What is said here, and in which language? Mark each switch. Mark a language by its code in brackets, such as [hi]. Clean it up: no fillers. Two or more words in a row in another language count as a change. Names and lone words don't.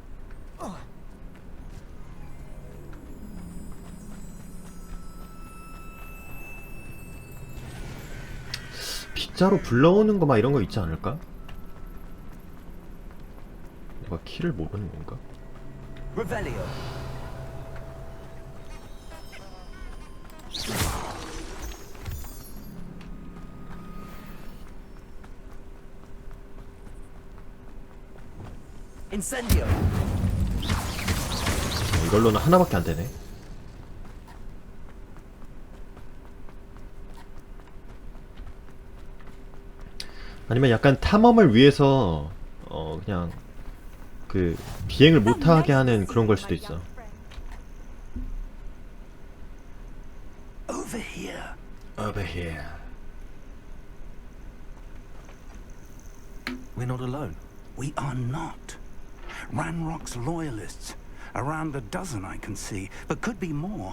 [ko] 빗자루 불러오는 거 막 이런 거 있지 않을까? 내가 키를 모르는 건가? [en] Revelio. Incendio. [ko] 이걸로는 하나밖에 안 되네. 아니면 약간 탐험을 위해서 그냥 그 비행을 못하게 하는 그런 걸 수도 있어. [en] Over here. Over here. We're not alone. We are not. Ranrock's loyalists. Around a dozen I can see, but could be more.